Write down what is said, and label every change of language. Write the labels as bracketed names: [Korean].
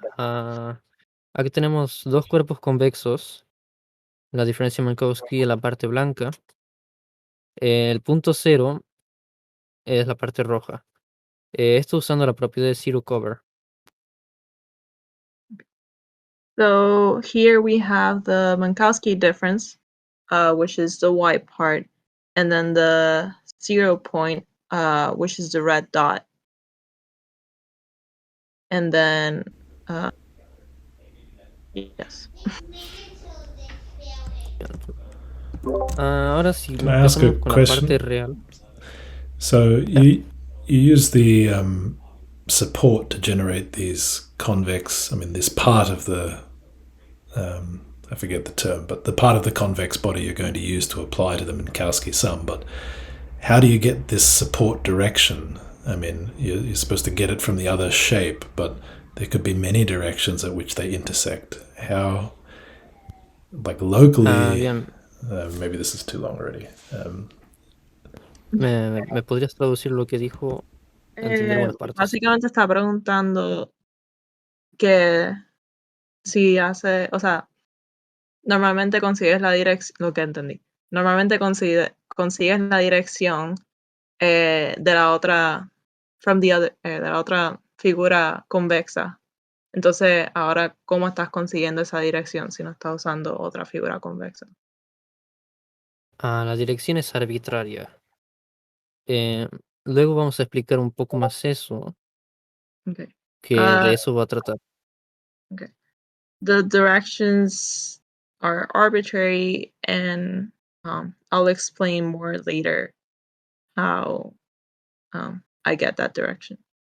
[Spanish] Aquí tenemos dos cuerpos convexos. La diferencia Minkowski en la parte blanca. El punto cero es la parte roja. Esto usando la propiedad de zero cover. [English] So here we have the Minkowski difference, which is the white part, and then the 0 point, which is the red dot. And then, yes. [Spanish] Ahora sí, [English] Can I ask a [Spanish] empezamos con la [English] question? [Spanish] parte real. [English] So you use the support to generate these convex, this part of the, I forget the term, but the part of the convex body you're going to use to apply to the Minkowski sum. But how do you get this support direction? You're supposed to get it from the other shape, but there could be many directions at which they intersect. How, locally, [Spanish] Bien, [English] maybe this is too long already. [Spanish] ¿me podrías traducir lo que dijo? Entender algunas partes. Básicamente está preguntando que si hace, o sea, normalmente consigues la dirección, lo que entendí. Normalmente consigues la dirección de la otra, de la otra figura convexa. Entonces, ahora, ¿cómo estás consiguiendo esa dirección si no estás usando otra figura convexa? La dirección es arbitraria. Luego vamos a explicar un poco más eso, [English] Okay. [Spanish] que de eso va a tratar. [English] Okay. The directions are arbitrary, and I'll explain more later how I get that direction.